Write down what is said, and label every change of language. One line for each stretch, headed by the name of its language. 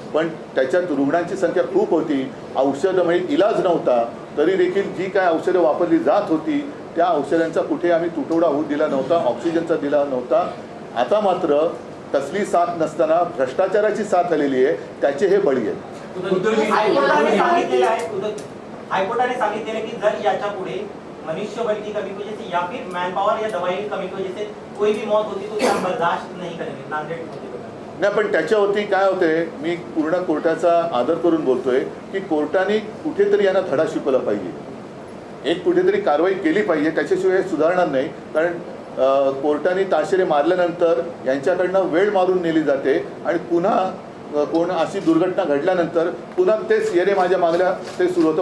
Marathi: पण त्याच्यात रुग्णांची संख्या खूप होती, औषधं म्हणजे इलाज नव्हता. तरी देखील जी काय औषधं वापरली जात होती त्या औषधांचा कुठे आम्ही तुटवडा होऊ दिला नव्हता, ऑक्सिजनचा दिला नव्हता. आता मात्र कसली साथ नसताना भ्रष्टाचाराची साथ आलेली आहे, त्याचे हे बळी आहेत. हाईकोर्टाने सांगितलेलं की जर याच्या पुढे
Hindi: मनुष्यबल की कमी की वजह से या फिर मैन पावर या दवाई की कमी की वजह से कोई भी मौत होती तो क्या बर्दाश्त नहीं करेंगे.
Marathi: नांदेड नाही, पण त्याच्यावरती काय होते, मी पूर्ण कोर्टाचा आदर करून बोलतोय की कोर्टाने कुठेतरी यांना धडा शिकवला पाहिजे, एक कुठेतरी कारवाई केली पाहिजे. त्याच्याशिवाय सुधारणार नाही. कारण कोर्टाने ताशेरे मारल्यानंतर यांच्याकडनं वेळ मारून नेली जाते आणि पुन्हा कोण अशी दुर्घटना घडल्यानंतर पुन्हा तेच येणे माझ्या मागल्या ते सुरू होतं.